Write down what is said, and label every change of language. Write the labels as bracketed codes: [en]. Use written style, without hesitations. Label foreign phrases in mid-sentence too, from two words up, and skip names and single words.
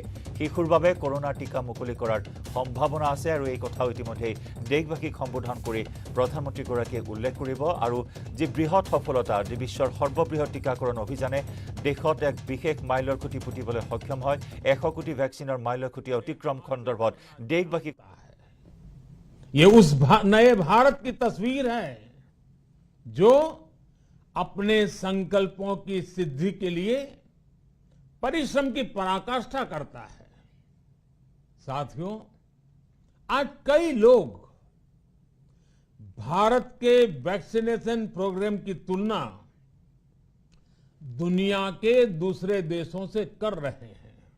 [as] শিশুৰ বাবে কৰোনা টিকা মুকলি কৰাৰ সম্ভাৱনা আছে আৰু এই কথা ইতিমধ্যে দেশবাসীক সম্বোধন কৰি প্ৰধানমন্ত্ৰীগৰাকীয়ে উল্লেখ কৰিব আৰু যি বৃহৎ সফলতা বিশ্বৰ সৰ্ববৃহৎ টিকাকৰণ অভিযানে দেশত এক বিশেষ মাইলৰ খুঁটি পুতিবলৈ সক্ষম হয়। 100 কোটি ভ্যাকচিনৰ মাইলৰ খুঁটি অতিক্ৰম সন্দৰ্ভত দেশবাসীক [hi] ये उस नए भारत की तस्वीर है जो अपने संकल्पों की सिद्धि के लिए परिश्रम की पराकाष्ठा करता है। साथियों, आज कई लोग भारत के [en] vaccination programme [hi] की तुलना दुनिया के दूसरे देशों से कर रहे हैं।